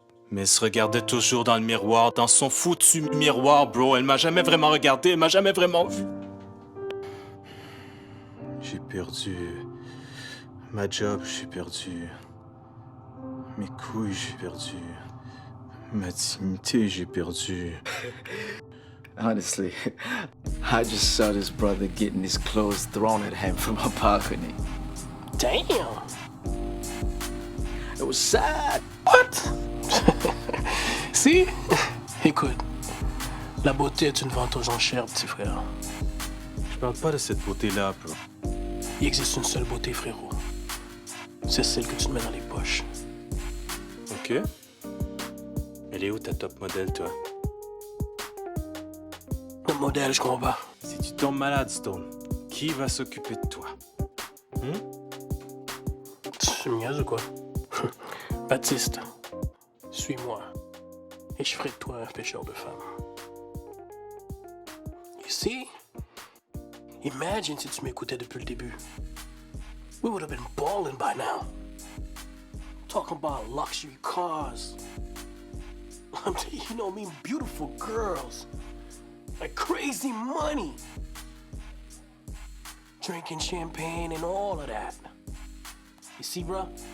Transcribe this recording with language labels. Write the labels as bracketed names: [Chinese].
[French] Mais elle se regardait toujours dans le miroir, dans son foutu miroir, bro. Elle m'a jamais vraiment regardé, elle m'a jamais vraiment vu. J'ai perdu ma job, j'ai perdu mes couilles, j'ai perdu ma dignité, j'ai perdu. [English] Honestly, I just saw this brother getting his clothes thrown at him from a balcony. Damn! It was sad. What? Si? [French] Écoute, la beauté est une vente aux enchères, petit frère. Je parle pas de cette beauté-là, bro. Il existe une seule beauté, frérot. C'est celle que tu te mets dans les poches. Ok. Elle est où ta top modèle, toi? Le modèle, je comprends pas. Si tu tombes malade, Stone, qui va s'occuper de toi? Tu me niaises ou quoi? Baptiste, suis-moi. Et je ferai de toi un pêcheur de femmes. [English] You see? [French] Imagine si tu m'écoutais depuis le début. [English] We would have been balling by now. Talking about luxury cars. You know me, beautiful girls. Like crazy money. Drinking champagne and all of that. You see, bro?